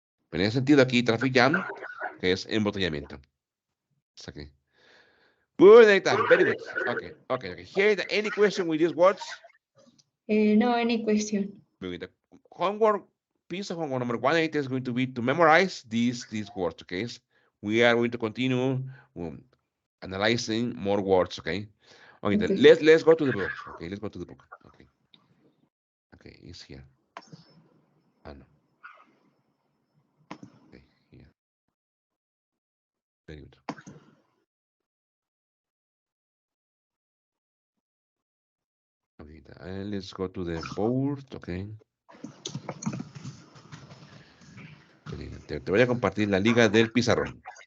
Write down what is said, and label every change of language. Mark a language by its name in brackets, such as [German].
[Spanish] Pero en ese sentido aquí, traffic jam, que es embotellamiento. [English] It's okay. Good, Nathan. Very good. Okay. Here, any question with these words? No, any question. The homework, piece of homework number 180 is going to be to memorize these words, okay? We are going to continue analyzing more words, okay? Okay, then Okay. let's go to the book. Okay, let's go to the book. Okay, it's here. No. Okay, here. Very good. Okay, let's go to the board, okay. [Spanish] Te voy a compartir la liga del pizarrón.